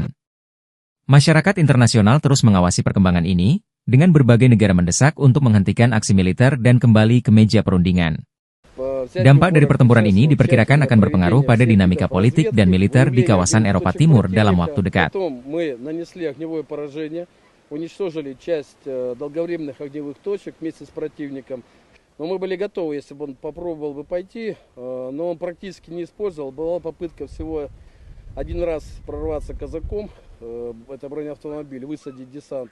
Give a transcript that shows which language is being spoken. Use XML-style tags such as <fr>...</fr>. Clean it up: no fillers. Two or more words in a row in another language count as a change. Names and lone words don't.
<id>Masyarakat internasional terus mengawasi perkembangan ini, dengan berbagai negara mendesak untuk menghentikan aksi militer dan kembali ke meja perundingan. Dampak dari pertempuran ini diperkirakan akan berpengaruh pada dinamika politik dan militer di kawasan Eropa Timur dalam waktu dekat.</id> <ru>Но мы были готовы, если бы он попробовал бы пойти, но он практически не использовал. Была попытка всего один раз прорваться казаком, это бронеавтомобиль, высадить десант.</ru>